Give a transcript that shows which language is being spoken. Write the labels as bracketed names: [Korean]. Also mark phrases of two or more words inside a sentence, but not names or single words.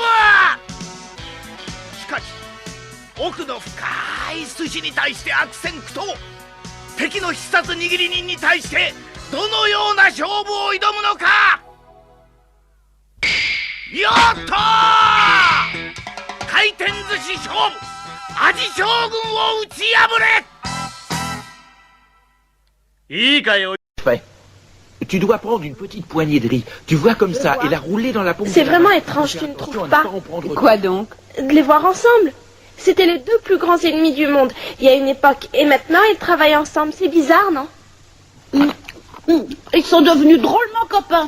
[Japanese] しかし奥の深い寿司に対して悪戦苦闘敵の必殺握り人に対してどのような勝負を挑むのかよっと回転寿司勝負味将軍を打ち破れいいかよ [French] Tu dois prendre une petite poignée de riz, tu vois comme ça, et la rouler dans la paume. C'est vraiment étrange, tu ne trouves pas? Quoi donc? De les voir ensemble. C'était les deux plus grands ennemis du monde, il y a une époque, et maintenant ils travaillent ensemble, c'est bizarre, non? Ils sont devenus drôlement copains.